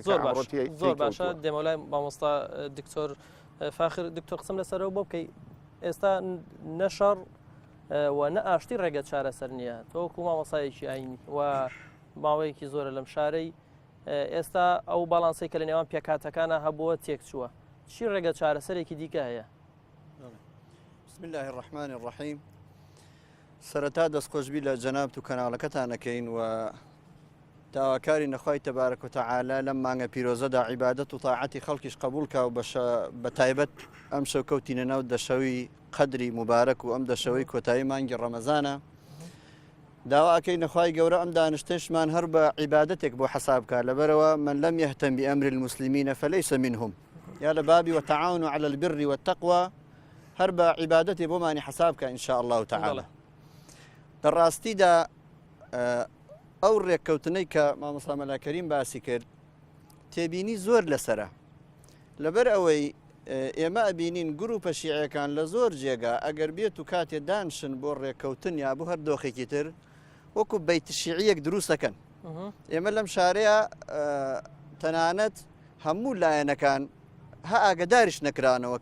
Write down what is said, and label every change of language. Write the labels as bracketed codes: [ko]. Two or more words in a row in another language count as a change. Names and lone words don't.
[ckb] زۆر باشە دێمەلای مامۆستا دکتۆر فاخر دکتۆر قسم لەسەرەوە بۆ بکەی ئێستا نەشەڕ و نە ئاشتی ڕێگە چارەسەر نییە تۆکو مامۆسایەکی ئاینی و ماوەیەکی زۆرە لەم شارەی ئێستا ئەو باڵانسی کە لە نێوان پێکاتەکانە هەبووە تێک چووە چی ڕێگە چارەسەرێکی دیکە هەیە؟ [ar] بسم الله الرحمن الرحیم [ckb] سەرەتا دەستخۆشبی لە جەنابەت و کەناڵەکەتانەکەین و داواکاری نەخوای [ar] تەبارەک و تەعالا [ckb] لەم مانگە پیرۆزەدا عیبادەت و تاعەتی خەڵکیش قبولکە و بە تایبەت ئەم شەو کەوتینە ناو دەشەوی قەدری مبارەک و ئەم دەشەوەی کۆتایی مانگی ڕەمەزانە داواکەی نەخوای گەورە ئەم دانیشتەشمان هەر بە عیبادەتێک بۆ حەسابکە لەبەرەوە من لەم [ar] یەهتەم بئەمر المسلمین فليس منهم [ckb] یا لە بابی [ar] وتعاونوا على البر والتقوى [ckb] هەر بە عیبادەتێ بۆمانی حەسابکە [ar] إن شاء الله تعالى [ckb] دەڕاستیدا ئەو ڕێککەوتنەی کە مامۆستا مەلاکەریم باسی کرد تێبینی زۆر لەسرە لەبەر ئەوەی ئێمە ئەبینین گروپە شیعەکان لە زۆر جێگا ئەگەر بێت و کاتێ دانشن بۆ ڕێککەوتن یا بۆ هەر دۆخێکی تر وەکو بەیت شیعیەک دروستەکەن ئێمە لەم شارەیە تەنانەت هەموو لایەنەکان ها ئاگداریش نەکرانەوە